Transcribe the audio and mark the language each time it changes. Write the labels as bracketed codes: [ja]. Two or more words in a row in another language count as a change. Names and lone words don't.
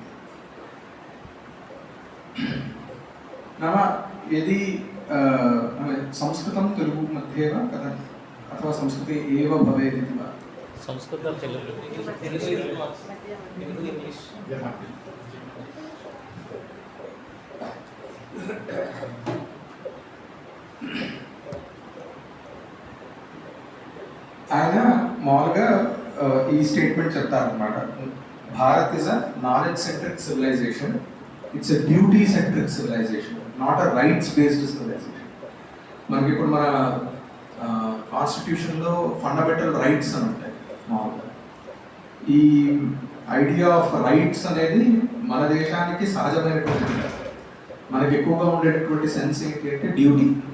[sa] नाम यदि संस्कृतं तेलुगु मध्ये वा कथं अथवा संस्कृते एव भवेत् इति वा? संस्कृतं तेलुगु [te] ఆయన మామూలుగా ఈ స్టేట్మెంట్ చెప్తారనమాట. [en] Bharat is a knowledge centric civilization, it's a duty centric civilization, not a rights based civilization. [te] మనకి ఇప్పుడు మన కాన్స్టిట్యూషన్లో [en] fundamental rights [te] అని ఉంటాయి మామూలుగా. ఈ [en] idea of rights [te] అనేది మన దేశానికి సహజమైనటువంటి, మనకి ఎక్కువగా ఉండేటటువంటి సెన్స్ ఏంటి అంటే డ్యూటీ.